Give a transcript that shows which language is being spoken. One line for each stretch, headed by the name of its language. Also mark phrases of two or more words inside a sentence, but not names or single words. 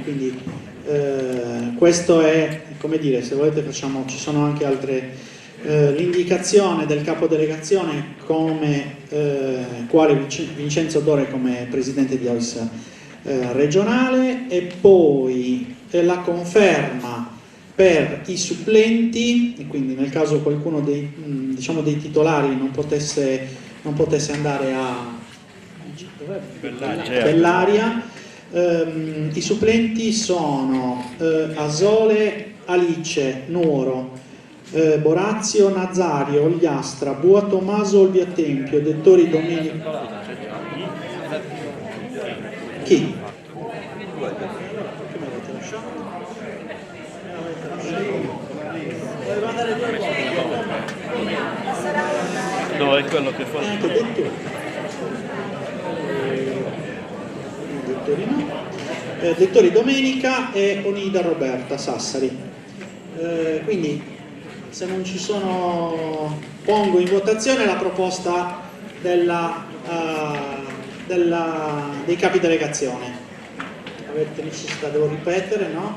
Italian: Quindi questo è, come dire, se volete ci sono anche altre l'indicazione del capo delegazione come quale Vincenzo Dore come presidente di OIS regionale, e poi la conferma per i supplenti, e quindi nel caso qualcuno dei titolari non potesse andare a Bellaria. I supplenti sono Asole Alice Nuoro, Borazio Nazario Ogliastra, Bua Tommaso Olbia Tempio, Dettori Domenico. Chi? Che mi avete lasciato? Doveva andare Dove è quello che fa? anche Dettori. Dettori no. Dettori Domenica e Onida Roberta Sassari. Quindi, se non ci sono, pongo in votazione la proposta dei capi delegazione. Avete necessità, devo ripetere, no?